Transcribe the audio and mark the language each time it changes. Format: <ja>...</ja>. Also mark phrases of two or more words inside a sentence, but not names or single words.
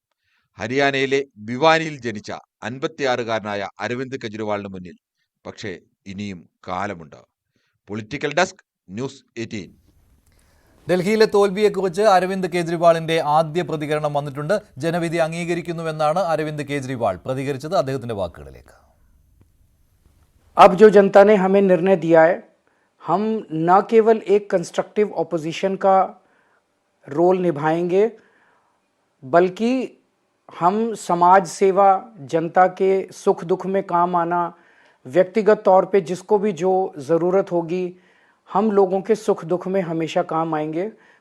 <ml>ഹരിയാനയിലെ ഭിവാനിയിൽ ജനിച്ച 56-കാരനായ അരവിന്ദ് കെജ്രിവാളിന് മുന്നിൽ പക്ഷേ ഇനിയും കാലമുണ്ട്.</ml> <en>political desk,</en> <ml>ന്യൂസ് 18. ഡൽഹിയിലെ തോൽവിയെക്കുറിച്ച് അരവിന്ദ് കെജ്രിവാളിന്റെ ആദ്യ പ്രതികരണം വന്നിട്ടുണ്ട്. ജനവിധി അംഗീകരിക്കുന്നുവെന്നാണ് അരവിന്ദ് കെജ്രിവാൾ പ്രതികരിച്ചത്. അദ്ദേഹത്തിന്റെ വാക്കുകളിലേക്ക്.</ml> <hi>अब जो जनता ने हमें निर्णय दिया है, हम न केवल एक</hi> <en>constructive opposition</en> <hi>का रोल निभाएंगे बल्कि हम समाज सेवा, जनता के सुख दुख में काम आना, व्यक्तिगत तौर पे जिसको भी जो ज़रूरत होगी हम लोगों के सुख दुख में हमेशा काम आएंगे.</hi>